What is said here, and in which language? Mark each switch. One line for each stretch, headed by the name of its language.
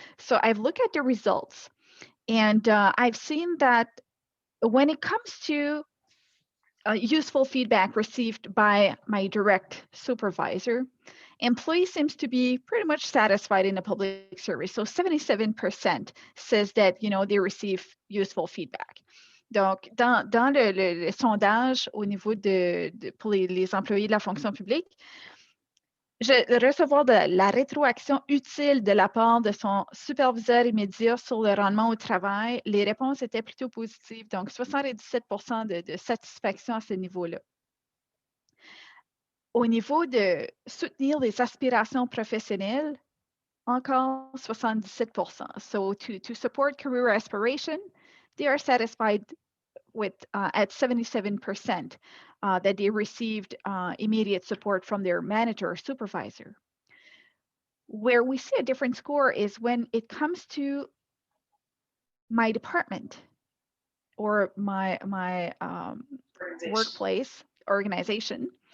English: So I've looked at the results, and I've seen that when it comes to useful feedback received by my direct supervisor, employee seems to be pretty much satisfied in the public service. So 77% says that, they receive useful feedback.
French: Donc, dans le sondage au niveau pour les employés de la fonction publique, recevoir de la rétroaction utile de la part de son superviseur immédiat sur le rendement au travail, les réponses étaient plutôt positives. Donc, 77% de satisfaction à ce niveau-là. Au niveau de soutenir les aspirations professionnelles, encore 77%.
English: So to support career aspiration, they are satisfied with at 77% that they received immediate support from their manager or supervisor. Where we see a different score is when it comes to my department or my workplace organization.